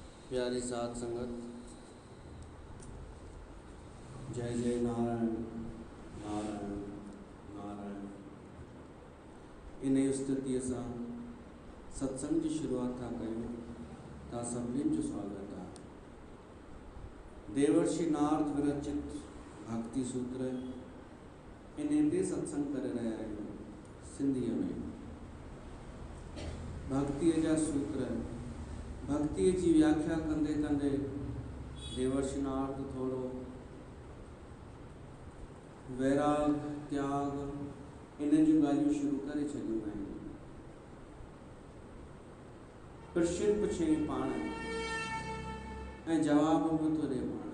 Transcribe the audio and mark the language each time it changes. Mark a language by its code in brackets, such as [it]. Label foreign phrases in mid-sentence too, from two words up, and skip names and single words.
[sd] प्यारी साध संगत, जय जय नारायण नारायण नारायण। इन स्तुति सां सत्संग की शुरुआत था कयूं। ता सभिनीनि जो स्वागत आहे। देवर्षि नारद विरचित भक्ति सूत्र इन ते सत्संग करे रहिया आहियूं सिंधीअ में। भक्ति जा सूत्र, भक्ति की व्याख्या कंदे कंदे देवर्षि नारद थोड़ो वैराग त्याग इन जूं ॻाल्हियूं शुरू करे छॾियूं आहिनि। प्रश्न पुछे पाण ऐं जवाब बि थो ॾे पाण।